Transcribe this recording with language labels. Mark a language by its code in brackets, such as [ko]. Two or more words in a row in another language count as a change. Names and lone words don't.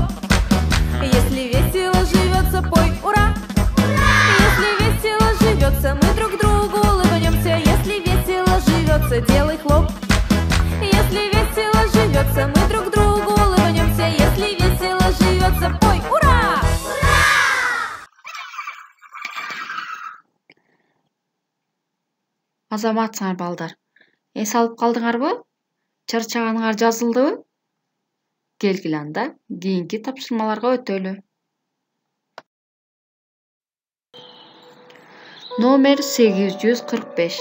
[ru] Если весело живется, пой ура. Если весело живется, мы друг другу улыбнемся. Если весело живется, делай хлоп. Если весело живется, мы друг другу улыбнемся. Если весело живется, пой ура. [ky] Азаматсыңар балдар. Эс алып калдыңарбы? Чарчаганыңар жазылдыбы? Келгиле анда кийинки тапшырмаларга өтөлү. Номер 845.